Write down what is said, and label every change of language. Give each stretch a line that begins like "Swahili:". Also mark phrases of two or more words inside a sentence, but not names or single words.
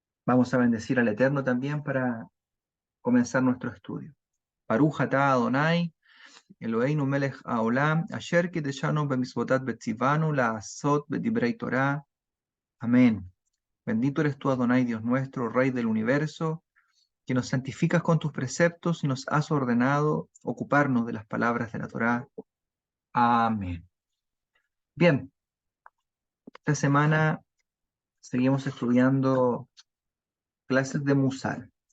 Spanish: Vamos a bendecir al Eterno también para comenzar nuestro estudio.
Hebrew: ברוך אתה אדני אלהינו מלך העולם אשר קדשנו במצותיו וצונו לעסוק בדברי תורה.
Spanish: Amén. Bendito eres tú, Adonai, Dios nuestro, Rey del universo, que nos santificas con tus preceptos y nos has ordenado ocuparnos de las palabras de la Torá. Amén. Bien, esta semana seguimos estudiando clases de Musar.